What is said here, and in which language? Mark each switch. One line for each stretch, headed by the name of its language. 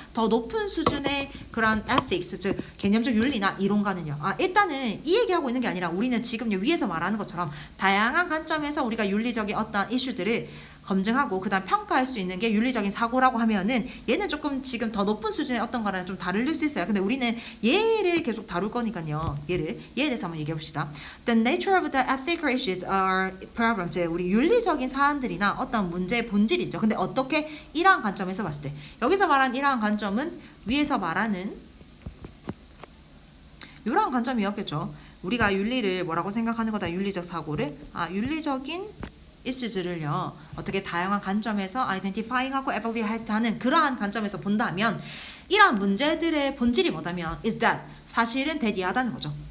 Korean: 더 높은 수준의 그런 ethics 즉 개념적 윤리나 이론과는요 일단은 이 얘기하고 있는 게 아니라 우리는 지금 위에서 말하는 것처럼 다양한 관점에서 우리가 윤리적인 어떤 이슈들을 검증하고 그 다음 평가할 수 있는 게 윤리적인 사고라고 하면은 얘는 조금 지금 더 높은 수준의 어떤 거랑 좀 다를 수 있어요. 근데 우리는 얘를 계속 다룰 거니까요. 얘에 대해서 한번 얘기해 봅시다.
English: The nature of the ethical issues are problem.
Korean: 즉 우리 윤리적인 사안들이나 어떤 문제의 본질이 있죠. 근데 어떻게 이러한 관점에서 봤을 때 여기서 말한 이러한 관점은 위에서 말하는 이러한 관점이었겠죠. 우리가 윤리를 뭐라고 생각하는 거다. 윤리적 사고를 윤리적인 issues를요 어떻게 다양한 관점에서 identifying하고 evaluate하는 그러한 관점에서 본다면 이러한 문제들의 본질이 뭐다면
English: is that
Korean: 사실은 대디하다는 거죠.